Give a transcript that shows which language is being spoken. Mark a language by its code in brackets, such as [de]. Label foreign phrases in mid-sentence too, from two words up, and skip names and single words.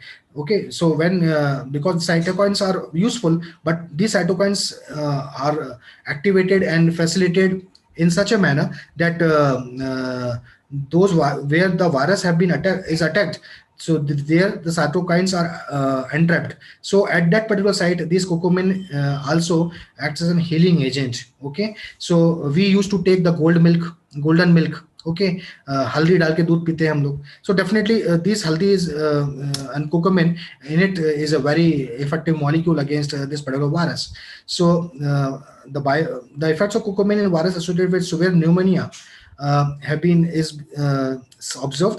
[en] Okay, so when because cytokines are useful, but these cytokines are activated and facilitated in such a manner that those where the virus have been attacked, so there the cytokines are entrapped. So at that particular site, this curcumin also acts as a healing agent. Okay, so we used to take the golden milk. [hi] Okay, haldi dal ke doodh pite hain hum log. [en] So definitely this haldi is and curcumin in it is a very effective molecule against this particular virus. So the effects of curcumin in virus associated with severe pneumonia have been observed.